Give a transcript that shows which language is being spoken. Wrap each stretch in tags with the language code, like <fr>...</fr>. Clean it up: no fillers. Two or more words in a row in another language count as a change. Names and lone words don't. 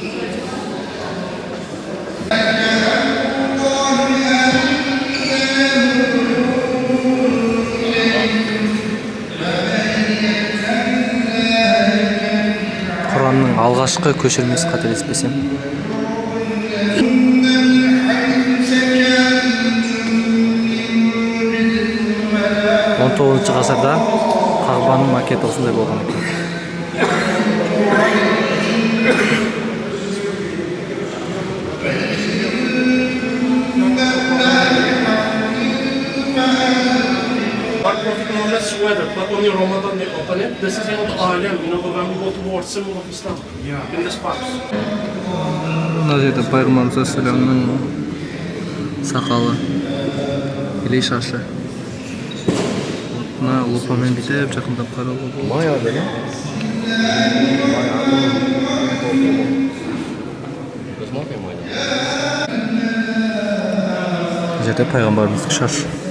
<kk>Құранның алғашқы көшірмесі қателеспесем. 19 ғасырда Қағбаның макеті осындай болған екен.</kk> <en>But only Ramadan they open it. This is the Alam, when we go towards symbol of Islam in this part.</en> <kk>Мына жерде Пайғамбарымыз саллаллаху сақалы или шашы. Мына лупамен бүйтіп жақындап қарауға болады. Мая да? Мына жерде Пайғамбарымыздың шашы.</kk>